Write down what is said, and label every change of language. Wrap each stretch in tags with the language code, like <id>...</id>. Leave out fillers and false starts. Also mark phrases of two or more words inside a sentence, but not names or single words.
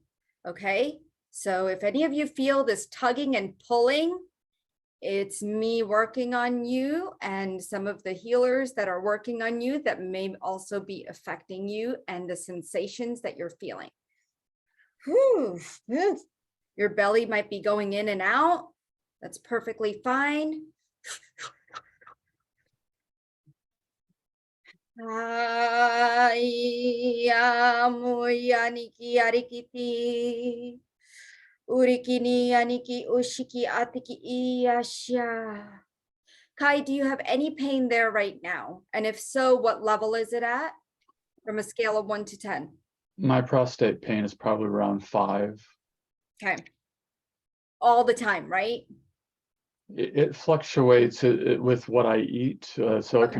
<en>Okay, so if any of you feel this tugging and pulling, it's me working on you and some of the healers that are working on you that may also be affecting you and the sensations that you're feeling. Whew. Your belly might be going in and out. That's perfectly fine. Urikini aniki ushiki atiki iyasha. Kai, do you have any pain there right now? And if so, what level is it at? From a scale of 1 to 10. My prostate pain is probably around 5. Okay. All the time, right? It fluctuates with what I eat, so it can</en>